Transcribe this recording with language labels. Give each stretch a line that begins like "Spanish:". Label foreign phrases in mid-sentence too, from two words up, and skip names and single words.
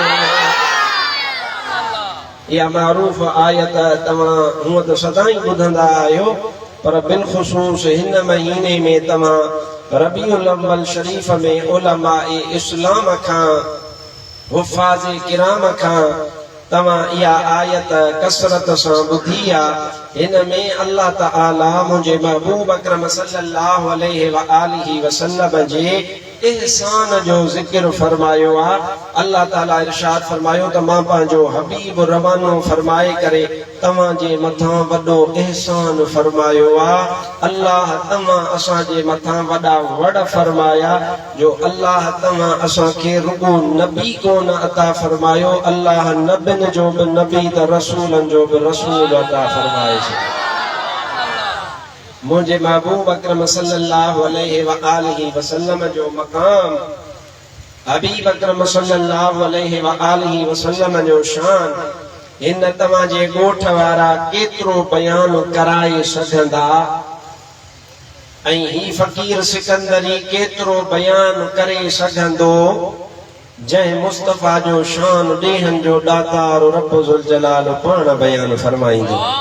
Sindhi: इहा मारूफ़ आयत तव्हां हूअं त सदाईं ॿुधंदा आहियो पर बिलख़ुसूस हिन महीने में तव्हां रबीउल अव्वल शरीफ़ में उलमाए इस्लाम खां हुफ़ाज़ किराम खां तव्हां इहा आयत कसरत सां ॿुधी आहे हिन में अल्लाह ताला मुंहिंजे महबूब अकरम
Arabic: صلى الله عليه وآله وسلم
Sindhi: जे एहसान जो ज़िक्र फरमायो आहे अल्लाह ताला इरशाद फरमायो त मां पंहिंजो हबीब रवानो फरमाए करे तव्हांजे मथां वॾो एहसान फरमायो आहे अल्लाह तव्हां असांजे मथां वॾा वॾ फरमाया जो अल्लाह तव्हां असांखे रुगो नबी कोन अता फरमायो अल्लाह नबियुनि जो बि नबी त रसूलनि जो बि रसूल अता फरमाए मुझे महबूब अकरम
Arabic: صلى الله عليه وآله وسلم
Sindhi: जो मकाम हबीब अकरम
Arabic: صلى الله عليه وآله وسلم
Sindhi: जो शान इन तव्हांजे ॻोठ वारा केतिरो बयान कराए सघंदा ऐं ही फ़कीर सिकंदरी केतिरो बयान करे सघंदो जंहिं मुस्तफ़ा जो शान ॾेहनि जो दातार रब
Arabic: ذو الجلال
Sindhi: पाण बयान फरमाईंदो